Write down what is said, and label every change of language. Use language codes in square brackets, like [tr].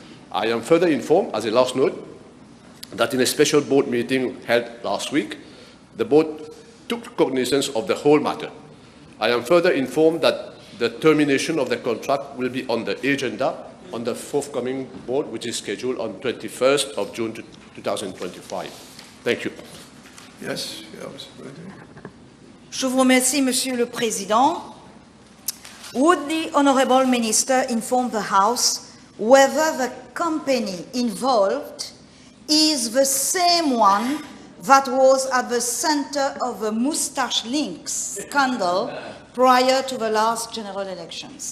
[en] I am further informed, as a last note, that in a special board meeting held last week, the board took cognizance of the whole matter. I am further informed that the termination of the contract will be on the agenda on the forthcoming board, which is scheduled on 21st of June 2025. Thank you. Yes. [fr] Je vous remercie, Monsieur le Président. [en] Would the Honourable Minister inform the House whether the company involved is the same one that was at the center of the Moustache Links scandal prior to the last general elections?